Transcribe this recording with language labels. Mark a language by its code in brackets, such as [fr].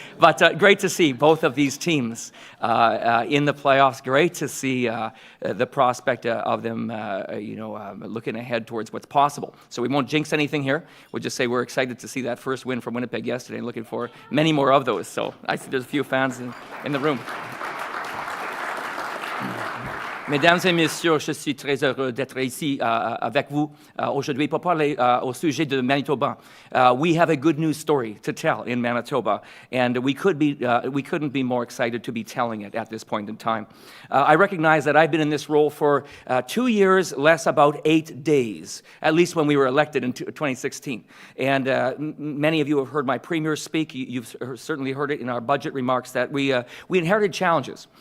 [en] But great to see both of these teams in the playoffs. Great to see the prospect of them, looking ahead towards what's possible. So we won't jinx anything here. We'll just say we're excited to see that first win from Winnipeg yesterday and looking for many more of those. So I see there's a few fans in the room. [fr] Mesdames et messieurs, je suis très heureux d'être ici avec vous aujourd'hui pour parler au sujet de Manitoba. [en] We have a good news story to tell in Manitoba, and we couldn't be more excited to be telling it at this point in time. I recognize that I've been in this role for 2 years, less about 8 days, at least when we were elected in 2016. And many of you have heard my Premier speak. You've certainly heard it in our budget remarks that we inherited challenges.